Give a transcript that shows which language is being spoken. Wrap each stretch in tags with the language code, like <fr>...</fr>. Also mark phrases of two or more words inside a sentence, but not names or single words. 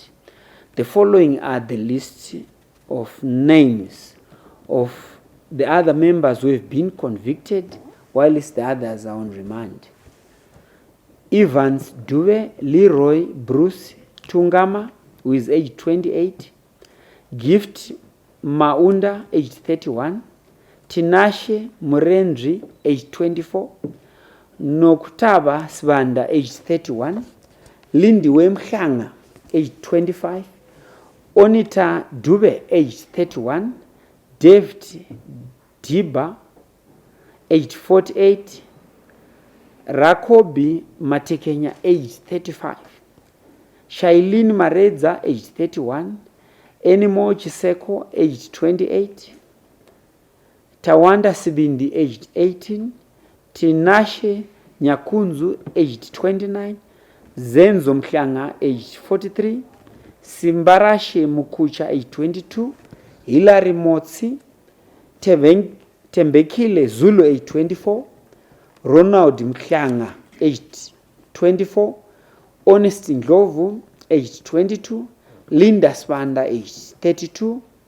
<en>The following are the list of names of the other members who have been convicted whilst the others are on remand. Evans Dube Leroy Bruce Tungama, who is age 28, Gift Maunda, age 31, Tinashe Murendri, age 24, Nokutaba Svanda, age 31, Lindy Wemkhanga, age 25, Onita Dube, age 31, David Diba, age 48, Rakobi Matekenya, age 35, Shailene Mareza, age 31, Enimo Chiseko, age 28, Tawanda Sibindi, aged 18, Tinashe Nyakunzu, aged 29, Zenzo Mhlanga, aged 43, Simbarashe Mukucha, aged 22, Hilary Motsi, Tembekile Zulu, aged 24, Ronald Mhlanga, aged 24, Honest Ndlovu, aged 22, Linda Spanda, aged 32,</en>